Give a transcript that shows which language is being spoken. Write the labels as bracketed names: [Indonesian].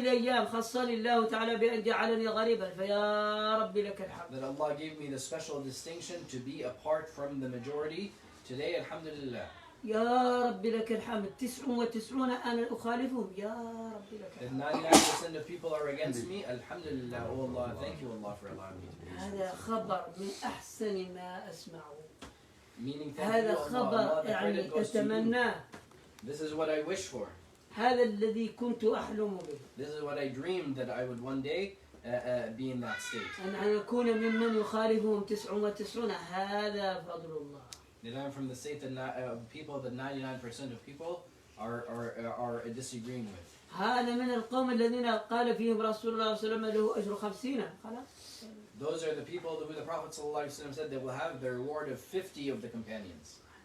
[Arabic] الأيام خصني الله تعالى بأن جعلني غريبا فيا ربي لك الحمد. [English] That Allah gave me the special distinction to be apart from the majority today. Alhamdulillah. [Arabic] يا ربي لك الحمد. 99 أنا أخالفهم يا ربي لك الحمد. الحمد. [English] 99% of people are against me. Alhamdulillah. Oh Allah, thank you Allah for allowing me to be. [Arabic] هذا خبر من أحسن ما أسمعه. [English] Meaning, thank [Arabic] هذا [English] you Allah. [Arabic] خبر يعني أتمناه. [English] This is what I wish for. [Arabic] هذا الذي كنت أحلم به. [English] This is what I dreamed that I would one day be in that state. [Arabic] أن أكون ممن يخالفهم 99 هذا فضل الله. [English] That I'm from the state that people that 99% of people are disagreeing with. [Arabic] هذا من القوم الذين قال فيهم رسول الله صلى الله عليه وسلم له أجر 50 خلاص. [English] Those are the people who the Prophet ﷺ said they will have the reward of 50 of the companions.